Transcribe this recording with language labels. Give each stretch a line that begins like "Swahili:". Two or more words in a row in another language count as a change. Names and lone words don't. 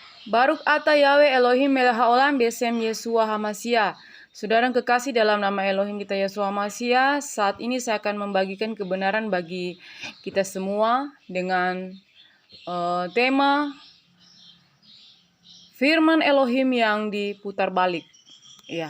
Hebrew: ברוך אתה יהוה אלוהים מלך העולם בשם ישוע המשיח.
Indonesian: Saudara yang kekasih dalam nama Elohim kita Yeshua HaMashiach, saat ini saya akan membagikan kebenaran bagi kita semua dengan tema firman Elohim yang diputar balik. Ya.